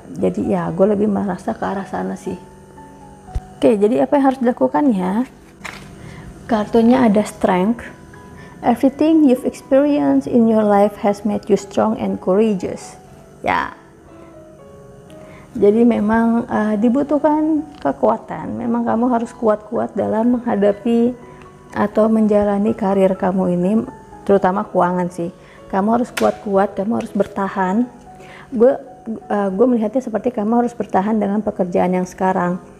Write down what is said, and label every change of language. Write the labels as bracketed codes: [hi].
[id] Jadi ya, gue lebih merasa ke arah sana sih. Oke, jadi apa yang harus dilakukan ya? Kartunya ada strength. [en] Everything you've experienced in your life has made you strong and courageous. [id] Ya, jadi memang dibutuhkan kekuatan. Memang kamu harus kuat-kuat dalam menghadapi atau menjalani karir kamu ini, terutama keuangan sih. Kamu harus kuat-kuat, kamu harus bertahan. Gue melihatnya seperti kamu harus bertahan dengan pekerjaan yang sekarang.